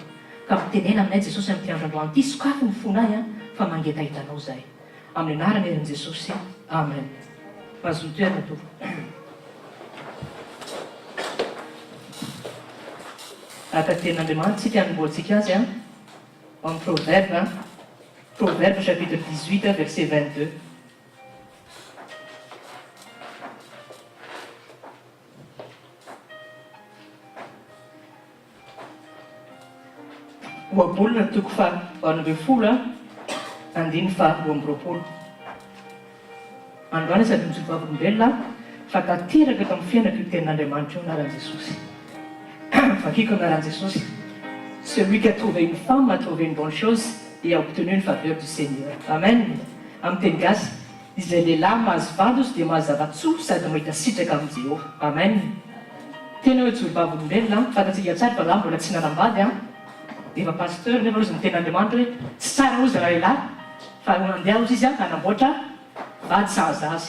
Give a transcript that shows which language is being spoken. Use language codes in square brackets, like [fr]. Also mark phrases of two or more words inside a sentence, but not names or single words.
[mg] Ka mitenena aminay Jesosy amin'ny androany ity sokafo ny fonay fa mangetahitanao izay. Amin'ny anarana eran'i Jesosy. Amen. Mazoto toerana to. Aka tenin'Andriamanitra tsika hanomboantsika azy amin'ny [fr] Proverbe chapitre 18 verset 22. [mg] Oabolona toko fa 20 andiny fa 20. Androany sady mijoro vavolombelona fa tanteraka eto amin'ny fiainako io tenin'Andriamanitra io anaran'i Jesosy. Fakiko anaran'i Jesosy. [fr] Celui qui a trouvé une femme a trouvé une bonne chose et a obtenu une faveur du Seigneur. [mg] Amen. Amin'ny teny gasy, izay lehilahy mahazo vady izy dia mahazava-tsoa sady mahita sitraka amin'ny Jehovah. Amen. Tena hoe joro vavolombelona fantatsika tsara fa lahy mbola tsy nanambady efa pasteur nefa ozy miteny Andriamanitra hoe tsy tsara ozy raha lehilahy fa mandeha ozy izy hanamboatra vady sahaza azy.